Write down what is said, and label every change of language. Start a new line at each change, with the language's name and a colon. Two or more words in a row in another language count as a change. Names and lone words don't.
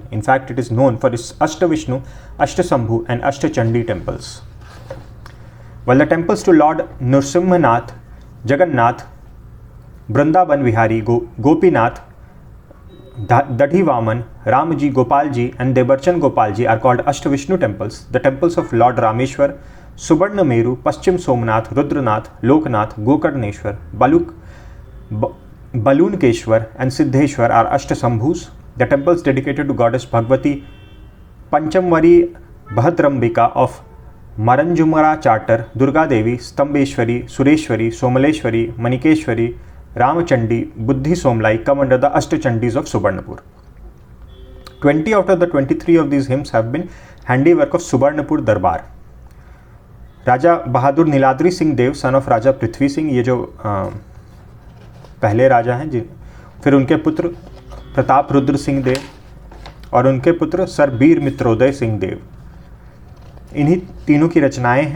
English: In fact, it is known for its Ashtavishnu, Ashtashambhu and Ashtachandi temples. While the temples to Lord Nrsimhanath, Jagannath, Vrindavan Vihari, Gopinath, Dadhivaman, Ramji, Gopalji and Debarchan Gopalji are called Ashtavishnu temples, the temples of Lord Rameshwar, Subarnameru, Paschim Somnath, Rudranath, Loknath, Gokarneshwar, Baluk, Balunkeshwar and Siddheshwar are Ashtashambhus. The temples dedicated to goddess Bhagavati Panchamvari Bhadrambika of Maranjumara Charter, Durga Devi, Stambeshwari, Sureshwari, Somaleshwari, Manikeshwari, Ramachandi, Buddhi Somlai come under the Ashtachandis of Subarnapur. 20 out of the 23 of these hymns have been handiwork of Subarnapur Darbar.
Hindi: राजा बहादुर नीलाद्री सिंह देव
English: son of
Hindi: राजा पृथ्वी सिंह, ये जो पहले राजा हैं जी, फिर उनके पुत्र प्रताप रुद्र सिंह देव और उनके पुत्र सर वीर मित्रोदय सिंह देव, इन्हीं तीनों की रचनाएं हैं।